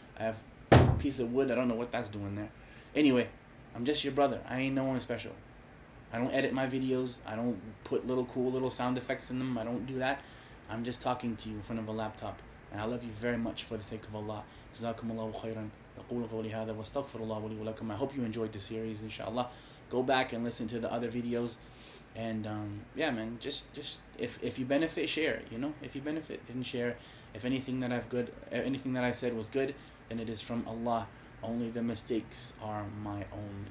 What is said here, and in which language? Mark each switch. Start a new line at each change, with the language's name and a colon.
English: I have a piece of wood. I don't know what that's doing there. Anyway, I'm just your brother. I ain't no one special. I don't edit my videos. I don't put cool little sound effects in them. I don't do that. I'm just talking to you in front of a laptop. And I love you very much for the sake of Allah.
Arabic: Jazakumullahu khairan. أقول قولي هذا واستغفر الله لي ولكم.
English: I hope you enjoyed the series, inshallah. Go back and listen to the other videos. And yeah, man, just if you benefit, share. If you benefit, then share. If anything that I said was good, then it is from Allah. Only the mistakes are my own.